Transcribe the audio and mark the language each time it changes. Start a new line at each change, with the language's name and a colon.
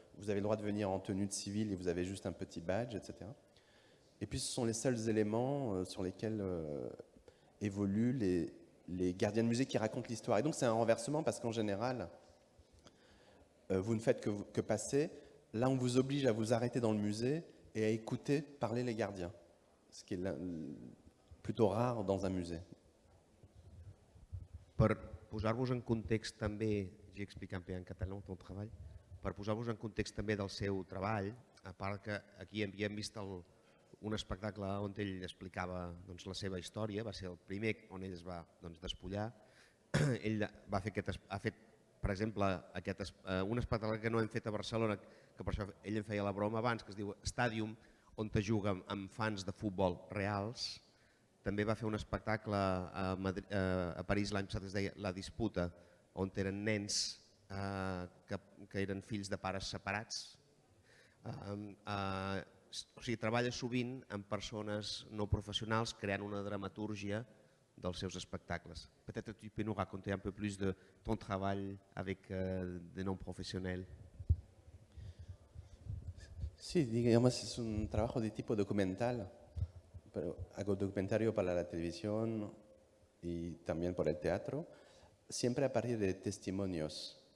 French: Vous avez le droit de venir en tenue de civil et vous avez juste un petit badge, etc. Et puis ce sont les seuls éléments sur lesquels évoluent les gardiens de musée qui racontent l'histoire. Et donc c'est un renversement parce qu'en général, vous ne faites que passer. Là, on vous oblige à vous arrêter dans le musée et à écouter parler les gardiens, ce qui est plutôt rare dans un musée.
Catalan: Per posar-vos en context també,
French: j'ai expliqué un peu
Catalan: en català ton treball, per posar-vos en context també del seu treball, a part que aquí havíem vist un espectacle on ell explicava la seva història, va ser el primer on ell es va despullar. Ell ha fet, per exemple, un espectacle que no hem fet a Barcelona, que per això ell em feia la broma abans, que es diu Stadium, on te juga amb fans de futbol reals. També va fer un espectacle a París l'any passat, es deia La Disputa, on eren nens que eren fills de pares separats. O sigui, treballa sovint amb persones no professionals creant una dramatúrgia dels seus espectacles.
French: Peut-être tu peux nous raconter un peu plus de ton travail avec des non professionnels.
Spanish: Sí, digamos, es un trabajo de tipo documental. Pero hago documentario para la televisión y también por el teatro, siempre a partir de testimonios.